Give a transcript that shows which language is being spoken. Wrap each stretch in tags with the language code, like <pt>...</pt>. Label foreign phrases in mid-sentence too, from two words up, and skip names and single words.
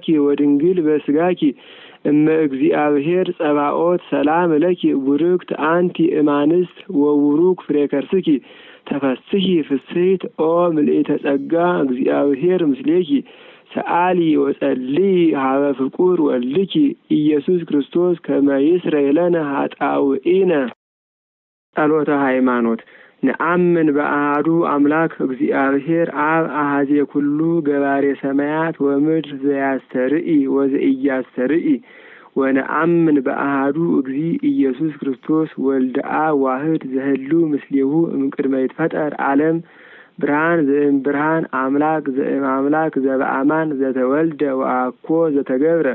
<gez>ወድንግል በስጋኪ እመ እግዚአብሔር ጸባኦት ሰላም ለኪ ቡርክት አንቲ እማንስት ወቡሩክ ፍሬ ከርስኪ ተፈስሒ ፍስሕት ኦ ምልዕተ ጸጋ እግዚአብሔር ምስሌኪ ሰአሊ ወጸልይ ሀበ ፍቁር ወልድኪ ኢየሱስ ክርስቶስ ከመ ይስረይ ለነ ኃጣውኢነ። ጸሎተ ሃይማኖት። ነአምን በአሐዱ አምላክ እግዚአብሔር አብ አሐዜ ኩሉ ገባሬ ሰማያት ወምድር ዘያስተርኢ ወዘኢያስተርኢ ወነአምን በአሐዱ እግዚ ኢየሱስ ክርስቶስ ወልደ አብ ዋህድ ዘህሉ ምስሌሁ እምቅድመ ይትፈጠር ዓለም ብርሃን ዘእምብርሃን አምላክ ዘእምአምላክ ዘበአማን ዘተወልደ ወአኮ ዘተገብረ</gez>